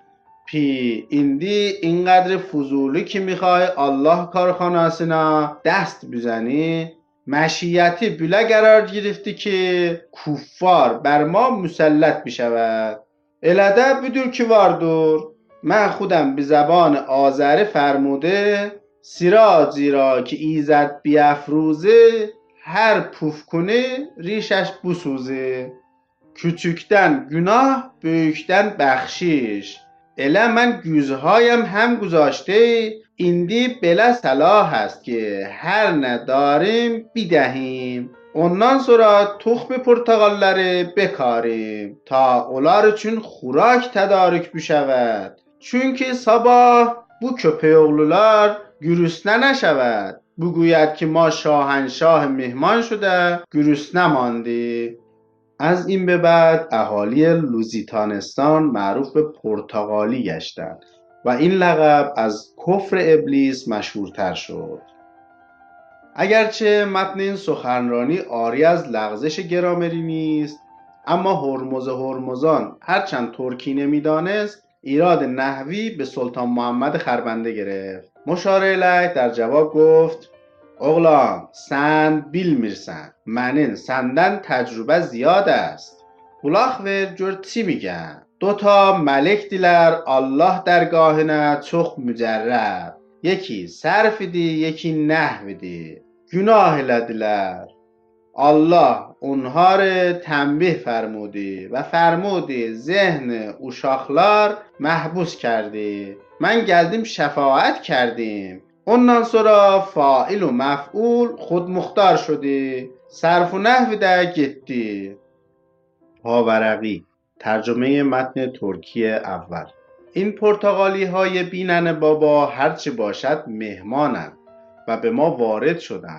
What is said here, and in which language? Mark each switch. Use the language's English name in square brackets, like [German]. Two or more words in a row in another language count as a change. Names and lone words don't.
[Persian] پی ایندی اینقدر فضولی که میخوای الله کارخانه‌سینا دست بزنی، مشیتی بله قرار گرفتی که کفار بر ما مسلط بشود. [Azerbaijani] الهده بدور که واردور. [Persian] من خودم به زبان آذری فرموده سیراجی را که ایزد بیافروزه هر پوف کنه ریشش بسوزه. [Turkish] küçükten günah, büyükten بخشش. [Persian] اله من گوزهایم هم گذاشته، ایندی بله صلاح است که هر نداریم بدهیم. [Azerbaijani] ondan sonra [Persian] تخم پرتقالları بکاریم تا [Turkish] onlar için [Persian] خوراک تدارک بشود. [Turkish] çünkü sabah bu köpeğoğlular [Persian] گرسنه نشود بگوید که ما شاهنشاه مهمان شده گرسنه ماندی. از این به بعد اهالی لوزیتانستان معروف به پرتغالی گشتند و این لقب از کفر ابلیس مشهورتر شد. اگرچه متن این سخنرانی عاری از لغزش گرامری نیست، اما هرمز هرمزان هرچند ترکی نمیدانست ایراد نحوی به سلطان محمد خربنده گرفت. مشار الیه در جواب گفت: [Azerbaijani] oğlan sen bilmirsən, mənin səndən təcrübə ziyad است. Qulaq ver gör çi میگن. 2 mələkdilər Allah dərgahına çox mücərrəb. یکی صرف idi, یکی نحو idi. Günah elədilər. [Persian] Allah اونها رو تنبیه فرمودی و فرمودی ذهن uşaqlar محبوس کردی. من [Turkish] geldim şefaat [Persian] کردیم. [Azerbaijani] ondan sonra [Persian] فاعل و مفعول خود مختار شدی. [Azerbaijani] صرف و نحو ده گتی. [Persian] پاورقی ترجمه متن ترکی اول. این پرتغالی های بینن بابا هرچی باشد مهمانند و به ما وارد شدند.